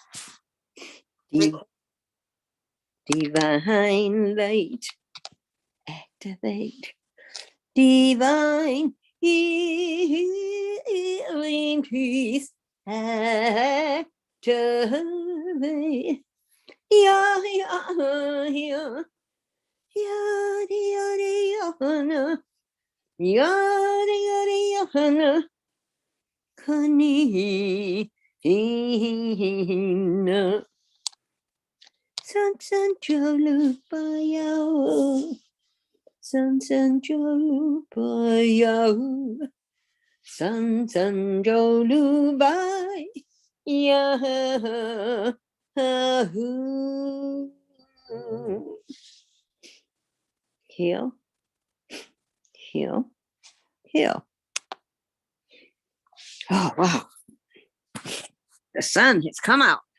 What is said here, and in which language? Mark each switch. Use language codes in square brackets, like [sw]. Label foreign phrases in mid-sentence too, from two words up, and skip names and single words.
[en] Divine light, activate. Divine healing peace, activate. Yeah, yeah, yeah. Yada, yada, yada. Yada, yada, yada. Kanina. San san jolu bayao. San san jolu bayao. San san jolu bay. Yahoo. Heal, heal, heal. Oh, wow. The sun has come out.